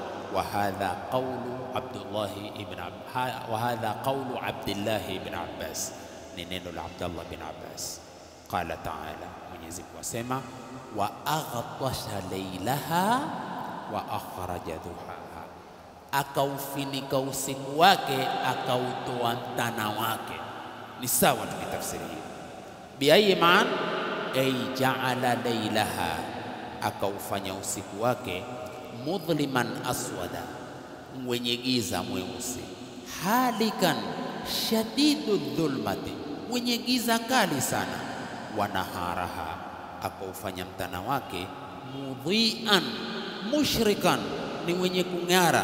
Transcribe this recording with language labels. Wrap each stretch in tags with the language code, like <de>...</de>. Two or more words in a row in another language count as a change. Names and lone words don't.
<ar>وهذا قول عبد الله بن عباس,</ar> <sw>ni neno la Abdullah bin Abbas.</sw> <ar>قال تعالى,</ar> <sw>Mwenyezi Mungu asema,</sw> <ar>وأغطش ليلها وأخرج ضحاها,</ar> <sw>akaufinika usiku wake, akautoa mtana wake. Ni sawa tukitafsiri hiyo.</sw> <ar>بأي معنى، أي جعل ليلها,</ar> <sw>akaufanya usiku wake,</sw> <ar>مظلما أسود,</ar> <sw>mwenye giza mweusi,</sw> <ar>حالكا شديد الظلمة,</ar> <sw>mwenye giza kali sana,</sw> <ar>ونهارها,</ar> <sw>akaufanya mtana wake,</sw> <ar>مضيئا مشرقا,</ar> <sw>ni mwenye kung'ara.</sw>